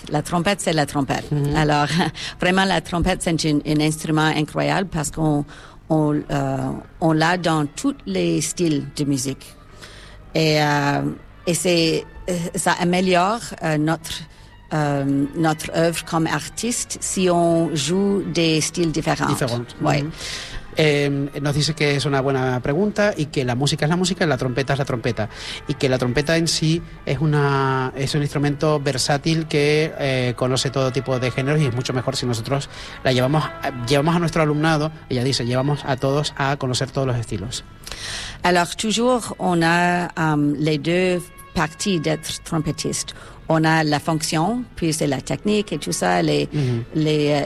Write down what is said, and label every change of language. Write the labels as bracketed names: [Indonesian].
[French] La trompette, c'est la trompette. Mm-hmm. Alors, vraiment, la trompette, c'est un instrument incroyable parce qu'on on l'a dans tous les styles de musique. Et c'est, ça améliore notre œuvre comme artiste si on joue des styles différents. Ouais. Mm-hmm. [Spanish] Nos dice que es una buena pregunta y que la música es la música y la trompeta es la trompeta y que la trompeta en sí es una es un instrumento versátil que conoce todo tipo de géneros y es mucho mejor si nosotros la llevamos a nuestro alumnado, ella dice, llevamos a todos a conocer todos los estilos. [French] Alors toujours on a les deux parties d'être trompettiste. On a la fonction, puis c'est la technique et tout ça, les mm-hmm.